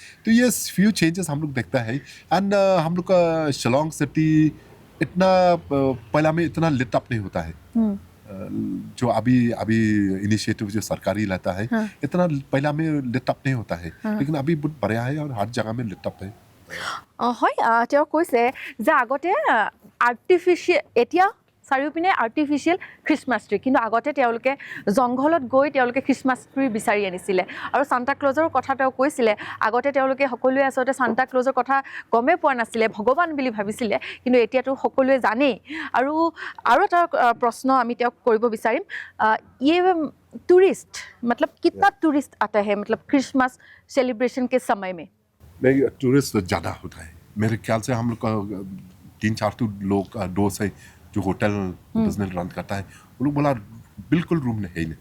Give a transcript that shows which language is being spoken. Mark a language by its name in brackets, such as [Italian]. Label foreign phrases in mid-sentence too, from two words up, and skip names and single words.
[Hindi] तो ये [English] few changes [Hindi] हम लोग देखता है। एंड हम लोग का शिलोंग सिटी इतना पहला में इतना [English] lit up [Hindi] नहीं होता है, जो अभी इनिशिएटिव जो सरकारी लेता है इतना पहला में [English] lit up [Hindi] नहीं होता है, लेकिन अभी बहुत बढ़िया है और हर जगह में [English] lit up [Hindi] है। [Assamese] হয়, তেওঁ কৈছে যে আগতে আৰ্টিফিচিয়েল, এতিয়া চাৰিওপিনে [English] artificial Christmas tree, [Assamese] কিন্তু আগতে তেওঁলোকে জংঘলত গৈ তেওঁলোকে [English] Christmas tree [Assamese] বিচাৰি আনিছিলে। আৰু সান্তা ক্লজৰ কথা তেওঁ কৈছিলে, আগতে তেওঁলোকে সকলোৱে আচলতে সান্তা ক্লজৰ কথা গমেই পোৱা নাছিলে, ভগৱান বুলি ভাবিছিলে, কিন্তু এতিয়াতো সকলোৱে জানেই। আৰু এটা প্ৰশ্ন আমি তেওঁক কৰিব বিচাৰিম, [Hindi] ये टूरिस्ट मतलब कितना टूरिस्ट आता है मतलब [English] Christmas celebration [Hindi] के समय में? नहीं, टूरिस्ट ज़्यादा होता है मेरे ख्याल से। हम लोग का 3-4 तो लोग दोस्त है जो [English] hotel business [Hindi] रन करता है, वो लोग बोला बिल्कुल रूम नहीं है ही नहीं।